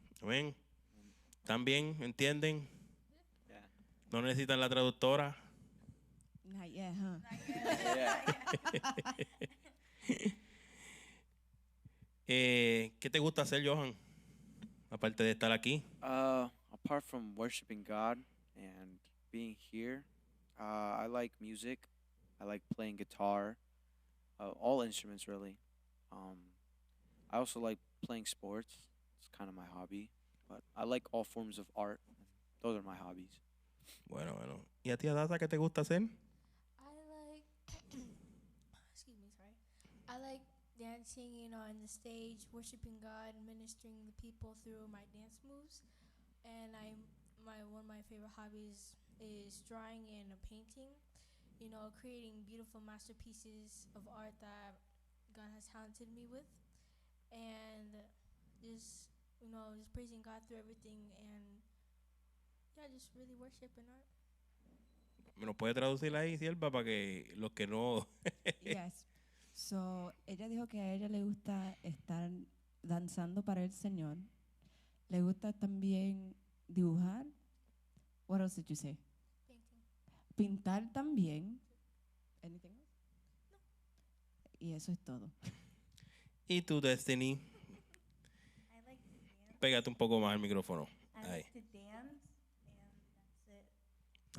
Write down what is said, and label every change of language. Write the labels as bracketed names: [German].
[Spanish] Amén. ¿También entienden? [English] Yeah. [Spanish] ¿No necesitan la traductora? [English] Not yet, huh? [Spanish] ¿Qué te gusta hacer, Johan? Aparte de estar aquí. [English] Apart from worshiping God and being here, I like music. I like playing guitar. All instruments, really. I also like playing sports. It's kind of my hobby. But I like all forms of art. Those are my hobbies. [Spanish] Bueno. ¿Y a ti, Adasa, qué te gusta hacer? [English] I like, excuse me, sorry. I like dancing, on the stage, worshiping God, ministering the people through my dance moves. And one of my favorite hobbies is drawing and painting. Creating beautiful masterpieces of art that God has talented me with, and just praising God through everything, and just really worship and art. [Spanish] ¿Me lo puede traducir ahí, sierva, para que los que no... [English] Yes. [Spanish] So, ella dijo que a ella le gusta estar danzando para el Señor. Le gusta también dibujar. [English] What else did you say? Painting. [Spanish] Pintar también. [English] Anything else? [Spanish] No. Y eso es todo. ¿Y tú, Destiny? [English] I like to dance. [Spanish] Pégate un poco más al micrófono. [English] I [Spanish] Ahí. [English] like to dance, and that's it.